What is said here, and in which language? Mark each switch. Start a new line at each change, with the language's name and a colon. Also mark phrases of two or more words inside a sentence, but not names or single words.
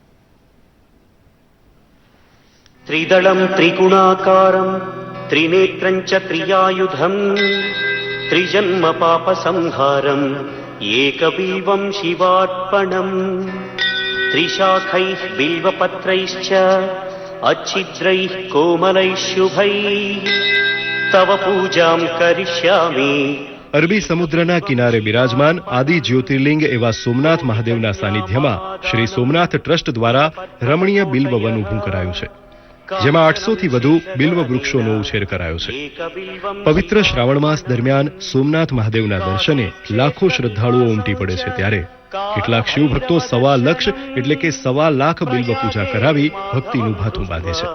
Sanskrit: ત્રિદળમ ત્રિગુણાકારમ ત્રિનેત્રં ચ ત્રિયાયુધમ ત્રિજન્મ પાપ સંહારમ એકબીવમ શિવાર્પણમ ત્રિશાખૈઃ બિલ્વપત્રૈશ્ચ अच्छिद्रैः कोमलैः शुभैः तव पूजां करिष्यामि।
Gujarati: અરબી સમુદ્રના કિનારે બિરાજમાન આદિ જ્યોતિર્લિંગ એવા સોમનાથ મહાદેવના સાનિધ્યમાં શ્રી સોમનાથ ટ્રસ્ટ દ્વારા રમણીય બિલ્વ વન ઊભું કરાયું છે, જેમાં 800 થી વધુ બિલ્વ વૃક્ષોનો ઉછેર કરાયો છે. પવિત્ર શ્રાવણ માસ દરમિયાન સોમનાથ મહાદેવના દર્શને લાખો શ્રદ્ધાળુઓ ઉમટી પડે છે, ત્યારે કેટલાક શિવ ભક્તો 1.25 લાખ એટલે કે 1.25 લાખ બિલ્વ પૂજા કરાવી ભક્તિનું ભાથું બાંધે છે.